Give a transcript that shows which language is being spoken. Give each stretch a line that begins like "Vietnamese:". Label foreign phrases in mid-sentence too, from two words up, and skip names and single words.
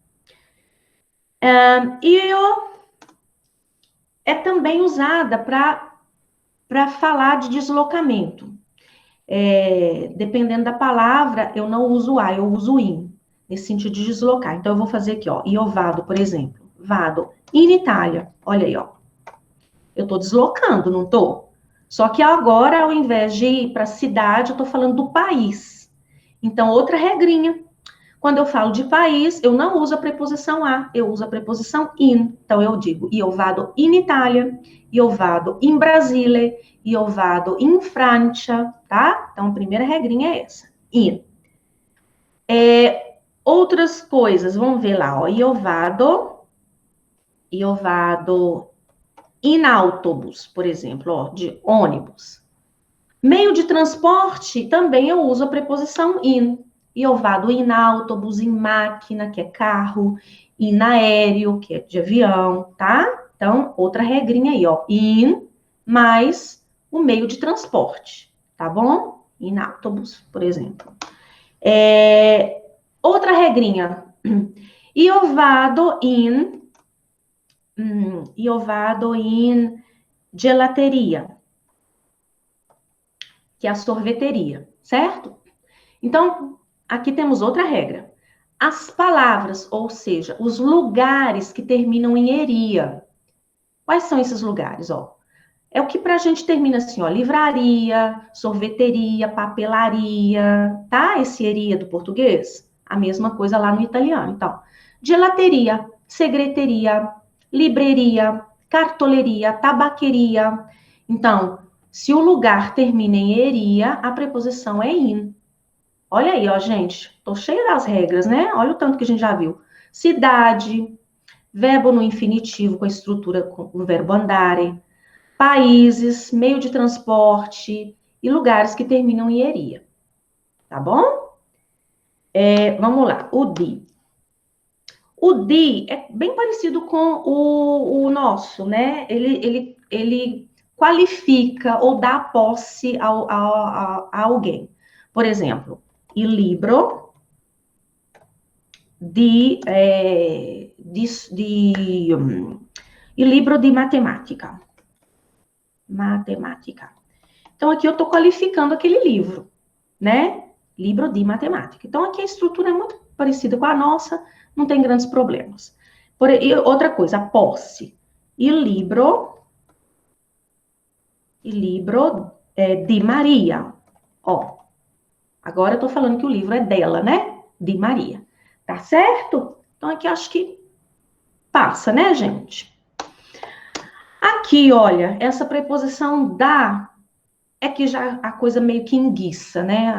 Portuguese: Io é também usada para falar de deslocamento. Dependendo da palavra, eu não uso a, eu uso in, nesse sentido de deslocar. Então, eu vou fazer aqui, ó,
Italian: io vado,
Portuguese: por exemplo.
Italian: Vado in Itália.
Portuguese: Olha aí, ó. Eu tô deslocando, não tô? Só que agora, ao invés de ir para a cidade, eu tô falando do país. Então, outra regrinha. Quando eu falo de país, eu não uso a preposição a, eu uso a preposição in. Então, eu digo,
Italian: io vado in Itália, io vado in Brasile, io vado in Francia,
Portuguese: tá? Então, a primeira regrinha é essa, in. Outras coisas, vamos ver lá, ó,
Italian: io vado in autobus,
Portuguese: por exemplo, ó, de ônibus. Meio de transporte, também eu uso a preposição in.
Italian: Io vado in autobus, em máquina,
Portuguese: que é carro,
Italian: in aéreo,
Portuguese: que é de avião, tá? Então, outra regrinha aí, ó. In mais o meio de transporte, tá bom?
Italian: In autobus,
Portuguese: por exemplo. Outra regrinha.
Italian: Io vado in gelateria,
Portuguese: que é a sorveteria, certo? Então, aqui temos outra regra. As palavras, ou seja, os lugares que terminam em eria. Quais são esses lugares, ó? É o que pra gente termina assim, ó, livraria, sorveteria, papelaria, tá? Esse eria do português. A mesma coisa lá no italiano, então.
Italian: Gelateria, segreteria, livreria, cartoleria, tabaqueria.
Portuguese: Então, se o lugar termina em eria, a preposição é in. Olha aí, ó, gente. Tô cheia das regras, né? Olha o tanto que a gente já viu. Cidade, verbo no infinitivo com a estrutura com o verbo andare, países, meio de transporte e lugares que terminam em eria. Tá bom? Vamos lá. O di. O di é bem parecido com o nosso, né? Ele qualifica ou dá posse a alguém. Por exemplo,
Italian: il libro il libro di matematica.
Portuguese: Matemática. Então, aqui eu estou qualificando aquele livro, né?
Italian: Libro di matematica.
Portuguese: Então, aqui a estrutura é muito parecida com a nossa, não tem grandes problemas. E outra coisa, a posse.
Italian: Il libro di Maria.
Portuguese: Ó, agora eu estou falando que o livro é dela, né? De Maria. Tá certo? Então, aqui eu acho que passa, né, gente? Aqui, olha, essa preposição da é que já a coisa meio que enguiça, né?